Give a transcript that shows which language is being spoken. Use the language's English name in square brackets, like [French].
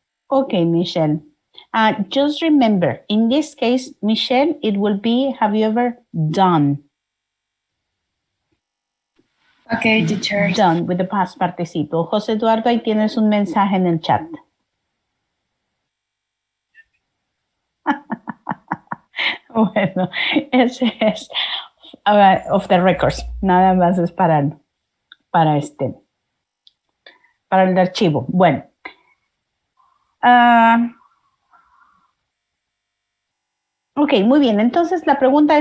[English] Okay, Michelle. Just remember, in this case, Michelle, it will be, have you ever done? Okay, teacher. Done with the past participle. [Spanish] José Eduardo, ahí tienes un mensaje en el chat. Bueno, ese es [English] of the records. [Spanish] Nada más es para el archivo. Bueno. Ok, muy bien. Entonces la pregunta es